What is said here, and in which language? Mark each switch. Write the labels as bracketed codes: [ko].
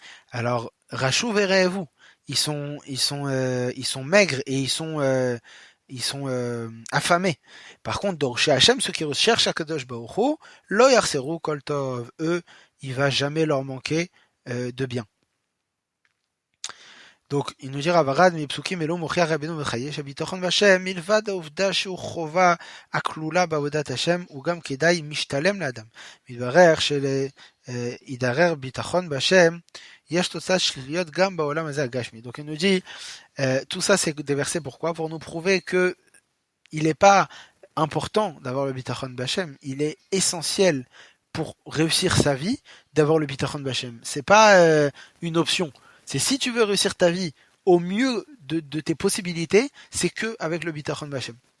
[fr] Alors Rachou Verevu, ils sont maigres et ils sont affamés. Par contre, dans chez Hashem, ceux qui recherchent Akadosh Baruch Hu, [he] Lo Yarseru Kol Tov, [fr] eux, il va jamais leur manquer de bien. Donc, il nous dit Ravarad, [he] מפסוקים אלו מוכיח רבנו בחיי שביטחון בהשם מלבד העובדה שהוא חובה הכלולה בעבודת השם הוא גם כדאי משתלם לאדם. מתברר שלהידרר ביטחון בהשם יש תוצאות שליליות גם בעולם הזה הגשמי. [fr] Donc il nous dit tout ça c'est des versets pourquoi? Pour nous prouver que il n'est pas important d'avoir le bitachon b'Hashem, il est essentiel pour réussir sa vie d'avoir le bitachon b'Hashem. C'est pas une option. C'est si tu veux réussir ta vie au mieux de tes possibilités, c'est que avec le bitachon b'Hashem.